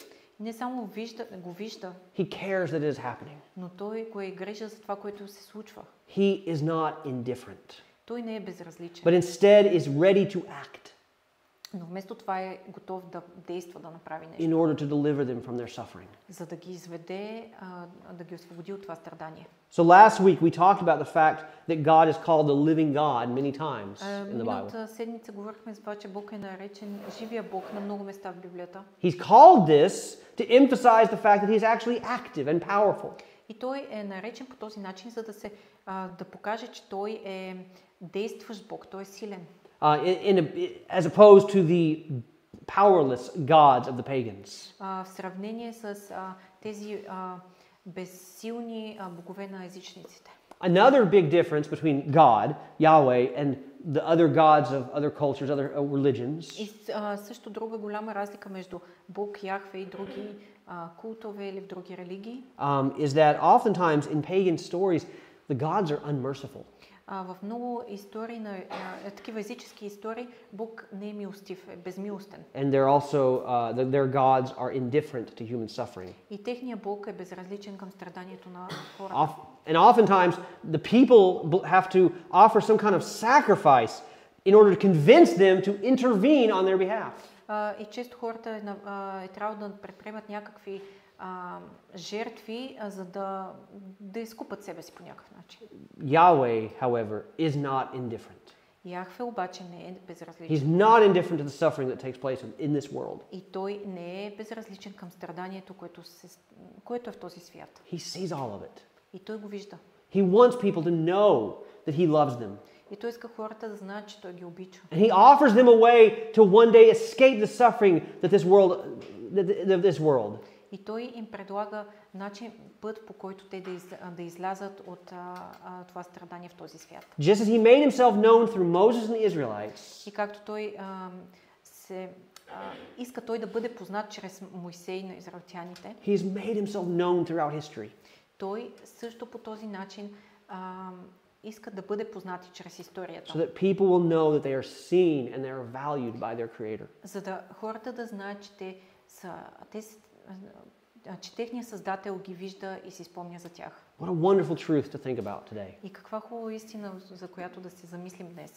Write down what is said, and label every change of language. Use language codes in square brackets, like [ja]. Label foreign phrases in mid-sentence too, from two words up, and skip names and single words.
[bg] Не само го вижда, [en] he cares that it is happening. [bg] но той го е грижа за това, което се случва. [en] He is not indifferent, [bg] Той не е безразличен, [en] but instead is ready to act [bg] но вместо това е готов да действа, да направи нещо, [en] in order to deliver them from their suffering. [bg] за да ги изведе, да ги освободи от това страдание. [en] So last week we talked about the fact that God is called the living God many times in the Bible. [bg] Миналата седмица говорихме за това, че Бог е наречен живия Бог на много места в Библията. [en] He's called this to emphasize the fact that he's actually active and powerful. [bg] И той е наречен по този начин, за да покаже, че той е действащ Бог, той е силен. [en] As opposed to the powerless gods of the pagans. [bg] В сравнение с тези безсилни богове на езичниците. [en] Another big difference between God, Yahweh, and the other gods of other cultures, other religions, [bg] И също друга голяма разлика между Бог, Яхве и други култове или в други религии, [en] is that oftentimes in pagan stories, the gods are unmerciful. [bg] в много истории, такива езически истории, Бог не е милостив, е безмилостен. [en] And they're also, their gods are indifferent to human suffering. [bg] И техният Бог е безразличен към страданието на хората. [en] And oftentimes, the people have to offer some kind of sacrifice in order to convince them to intervene on their behalf. [bg] И често хората е трябва да предприемат някакви жертви, за да изкупат себе си по някакъв начин. [en] Yahweh, however, is not indifferent. [bg] Яхве обаче не е безразличен. [en] He's not indifferent to the suffering that takes place in this world. [bg] И той не е безразличен към страданието, което е в този свят. [en] He sees all of it. [bg] И той го вижда. [en] He wants people to know that he loves them. [bg] И той иска хората да знаят, че той ги обича. [en] And he offers them a way to one day escape the suffering that this world. [bg] И той им предлага път, по който те да излязат от това страдание в този свят. [en] Just as he made himself known through Moses and the Israelites, [bg] И както той иска той да бъде познат чрез Мойсей на израелтяните, [en] he's made himself known throughout history. [bg] той също по този начин иска да бъде познат и чрез историята. [en] So that people will know that they are seen and they are valued by their Creator. [bg] За да хората да знаят, че техният Създател ги вижда и си спомня за тях. [en] What a wonderful truth to think about today. [bg] И каква хубава истина, за която да се замислим днес.